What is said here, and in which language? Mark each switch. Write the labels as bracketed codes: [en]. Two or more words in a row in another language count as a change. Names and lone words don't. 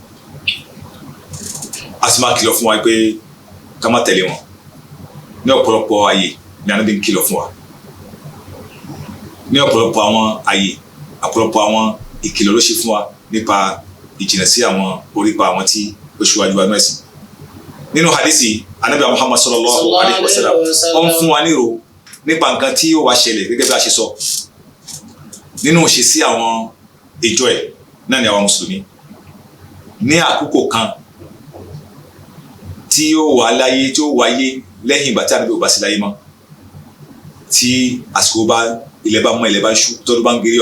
[yo] a sì máa kìlọ̀ fún wa pé ká má tẹ̀lé wọn ní ọ̀pọ̀lọpọ̀ àyè ní Ànábì ń kìlọ̀ fún wa ní ọ̀pọ̀lọpọ̀ àwọn àyè ọ̀pọ̀lọpọ̀ àwọn ìkìlọ̀ ló ṣe fún wa nípa ìjìnà sí àwọn orípa àwọn tí ó ṣíwájú wa nẹ́sìn nínú hadisi Ànábì Muhammad [ar] صلى الله عليه وسلم [yo] ó ń fún wa nírò nípa nǹkan tí ó wá ṣẹlẹ̀ gẹ́gẹ́ bí a ṣe sọ nínú ìṣesí àwọn ìjọ ẹ̀ náà ni àwọn mùsùlùmí ní àkókò kan tí ó wà láyé tí ó wáyé lẹ́yìn ìgbà tí Ànábì ò bá sí láyé mọ́ tí àsìkò bá ilẹ̀ bá mọ́ ilẹ̀ bá ṣú tọ́dún bá ń gerí